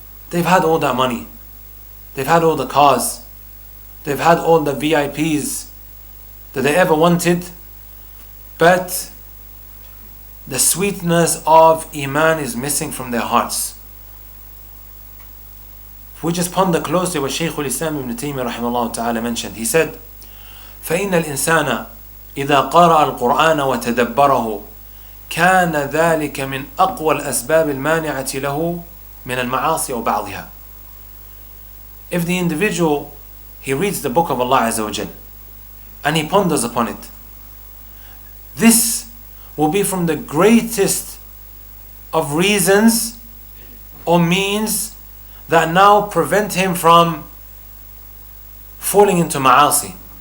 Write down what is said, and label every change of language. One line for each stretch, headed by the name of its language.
English: They've had all that money, they've had all the cars, they've had all the VIPs that they ever wanted, but the sweetness of Iman is missing from their hearts. If we just ponder closely what Shaykh al-Islam Ibn Taymiyyah rahimahullah ta'ala mentioned, he said,
Arabic: فَإِنَّ الْإِنسَانَ إِذَا قَرَأَ الْقُرْآنَ وَتَدَبَّرَهُ كان ذلك من أقوى الأسباب المانعة له من المعاصي أو بعضها.
English: If the individual, he reads the book of Allah Azza wa Jal and he ponders upon it, this will be from the greatest of reasons or means that now prevent him from falling into ma'asi.